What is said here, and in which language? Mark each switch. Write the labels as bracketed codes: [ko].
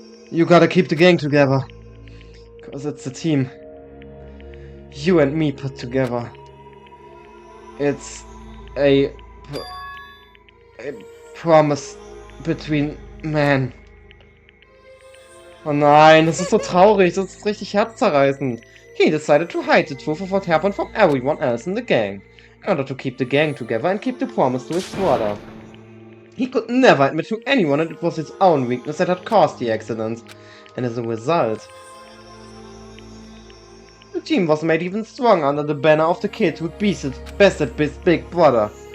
[en] You gotta keep the gang together. Cause it's a team. You and me put together. It's a promise between men. [de] Oh nein, das ist so traurig, das ist richtig herzzerreißend. [en] He decided to hide the truth of what happened from everyone else in the gang, in order to keep the gang together and keep the promise to his brother. He could never admit to anyone that it was his own weakness that had caused the accident, and as a result, the team was made even stronger under the banner of the kid who bested his big brother.